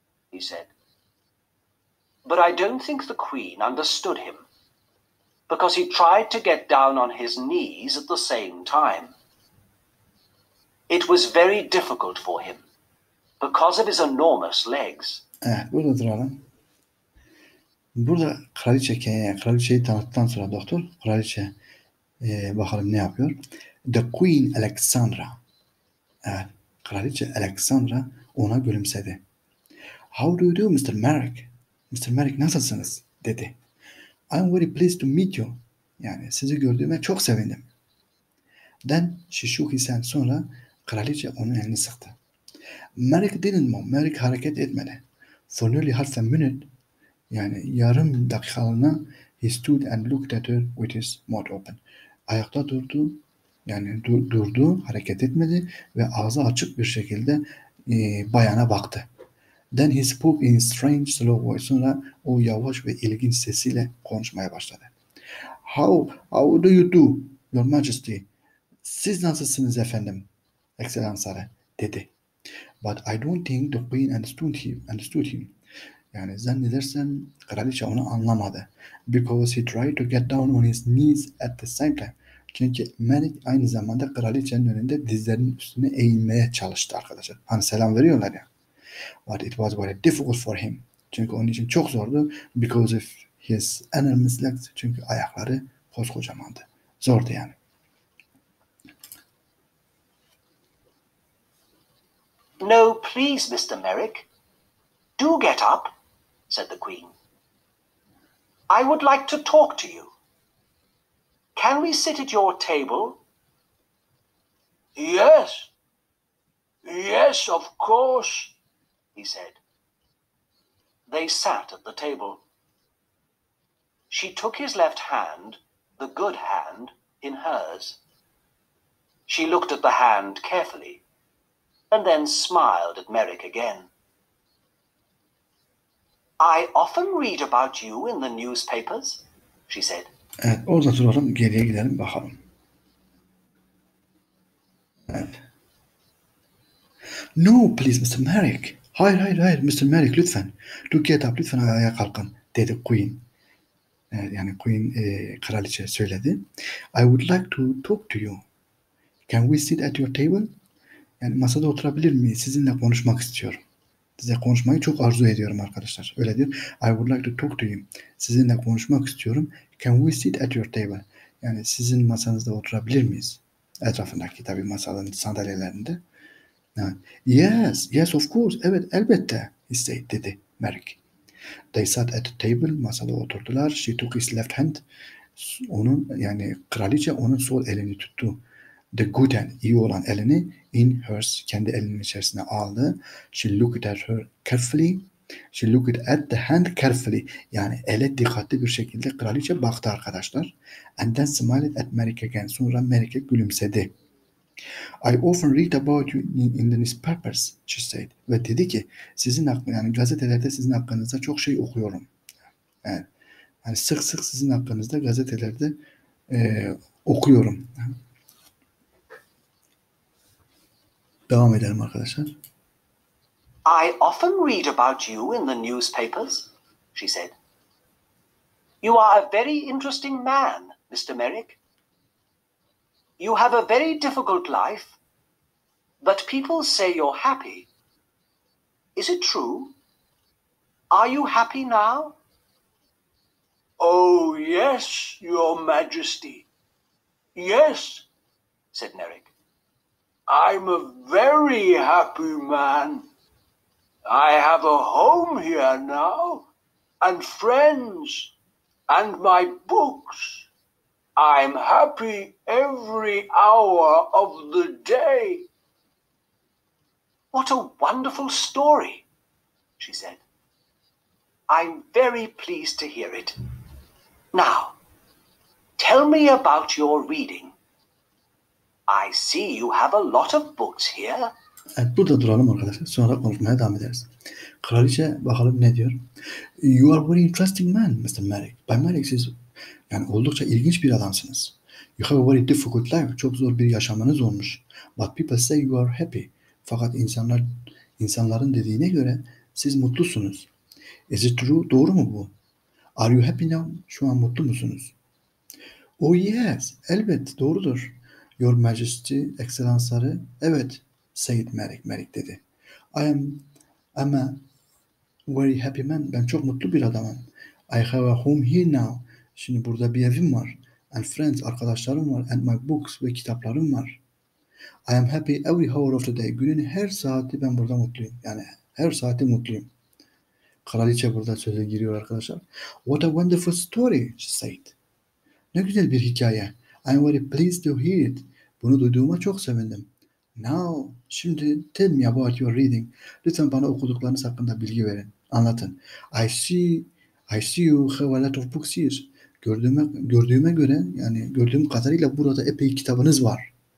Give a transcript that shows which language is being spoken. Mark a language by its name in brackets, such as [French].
[English] he said. But I don't think the Queen understood him. because he tried to get down on his knees at the same time. It was very difficult for him because of his enormous legs. [Turkish] Evet, burada duralım. Burada kraliçeyi tanıttıktan sonra doktor, kraliçe bakalım ne yapıyor? [English] The Queen Alexandra. [Turkish] Evet, kraliçe Alexandra ona gülümsedi. [English] How do you do Mr. Merrick? Mr. Merrick [Turkish] nasılsınız? Dedi. [English] I'm very pleased to meet you. [Turkish] Yani sizi gördüğüme çok sevindim. [English] Then she shook his hand. [Turkish] Sonra kraliçe onun elini sıktı. [English] Merrick didn't move. [Turkish] Merrick hareket etmedi. [English] For nearly half a minute, [Turkish] yani yarım dakikalığına [English] he stood and looked at her with his mouth open. [Turkish] Ayakta durdu. Yani durdu, hareket etmedi ve ağzı açık bir şekilde bayana baktı. [English] Then he spoke in strange slow voice. [Turkish] Sonra o yavaş ve ilginç sesiyle konuşmaya başladı. [English] How do you do, Your Majesty? [Turkish] Siz nasılsınız efendim? Ekselansları dedi. [English] But I don't think the Queen understood him. [Turkish] Yani zannedersem kraliçe onu anlamadı. [English] Because he tried to get down on his knees at the same time. [Turkish] Çünkü Merrick aynı zamanda kraliçenin önünde dizlerinin üstüne eğilmeye çalıştı arkadaşlar. Hani selam veriyorlar ya. [English] But it was very difficult for him. [Turkish] Çünkü onun için çok zordu. [English] Because of his enormous legs. [Turkish] Çünkü ayakları koskocamandı. Zordu yani. [English] No, please, Mr. Merrick. Do get up, said the Queen. I would like to talk to you. Can we sit at your table? Yes. Yes, of course, he said. They sat at the table. She took his left hand, the good hand, in hers. She looked at the hand carefully, and then smiled at Merrick again. I often read about you in the newspapers, she said. [Turkish] Evet, orada duralım, geriye gidelim bakalım. Evet. [English] No, please, Mr. Merrick. [Turkish] Hayır, Mr. Merrick, lütfen. [English] Do get up, [Turkish] lütfen ayağa kalkın, dedi Queen. Evet, yani Queen kraliçe söyledi. [English] I would like to talk to you. Can we sit at your table? [Turkish] Yani masada oturabilir miyiz? Sizinle konuşmak istiyorum. Size konuşmayı çok arzu ediyorum arkadaşlar. Öyle diyor. [English] I would like to talk to you. [Turkish] Sizinle konuşmak istiyorum. [English] Can we sit at your table? [Turkish] Yani sizin masanızda oturabilir miyiz? Etrafındaki tabii masaların sandalyelerinde. [English] Yes, of course. [Turkish] Evet, elbette. [English] He said, dedi Merrick. They sat at the table. [Turkish] Masada oturdular. [English] She took his left hand. [Turkish] Onun yani kraliçe onun sol elini tuttu. [English] The good hand, [Turkish] iyi olan elini [English] in hers, [Turkish] kendi elinin içerisine aldı. [English] She looked at her carefully. She looked at the hand carefully. [Turkish] Yani ele dikkatli bir şekilde kraliçe baktı arkadaşlar. [English] And then smiled at Merrick again. [Turkish] Sonra Merrick'e gülümsedi. [English] I often read about you in the newspapers, she said. [Turkish] Ve dedi ki yani gazetelerde sizin hakkınızda çok şey okuyorum. Yani sık sık sizin hakkınızda gazetelerde okuyorum. Devam edelim arkadaşlar. [English] I often read about you in the newspapers, she said. You are a very interesting man, Mr. Merrick. You have a very difficult life, but people say you're happy. Is it true? Are you happy now? Oh, yes, Your Majesty. Yes, said Merrick. I'm a very happy man. I have a home here now, and friends, and my books. I'm happy every hour of the day. What a wonderful story, she said. I'm very pleased to hear it. Now, tell me about your reading. I see you have a lot of books here. [Turkish] Evet, burada duralım arkadaşlar. Sonra konuşmaya devam ederiz. Kraliçe bakalım ne diyor. [English] You are very interesting man, Mr. Merrick. [Turkish] Bay Merrick, siz yani oldukça ilginç bir adamsınız. [English] You have a very difficult life. [Turkish] Çok zor bir yaşamınız olmuş. [English] But people say you are happy. [Turkish] Fakat insanların dediğine göre siz mutlusunuz. [English] Is it true? [Turkish] Doğru mu bu? [English] Are you happy now? [Turkish] Şu an mutlu musunuz? [English] Oh yes, [Turkish] elbet doğrudur. [English] Your Majesty, [Turkish] ekselansları, evet, [English] said Merrick dedi. I'm a very happy man. [Turkish] Ben çok mutlu bir adamım. [English] I have a home here now. [Turkish] Şimdi burada bir evim var. [English] And friends, [Turkish] arkadaşlarım var. [English] And my books [Turkish] ve kitaplarım var. [English] I am happy every hour of the day. [Turkish] Günün her saati ben burada mutluyum. Yani her saati mutluyum. Kraliçe burada söze giriyor arkadaşlar. [English] What a wonderful story, she said. [Turkish] Ne güzel bir hikaye. [English] I'm very pleased to hear it. [Turkish] Bunu duyduğuma çok sevindim. [English] Now, [Turkish] şimdi [English] tell me about your reading. [Turkish] Lütfen bana okuduklarınız hakkında bilgi verin. Anlatın. I see you have a lot of books here. Gördüğüme göre, yani gördüğüm kadarıyla burada epey kitabınız var.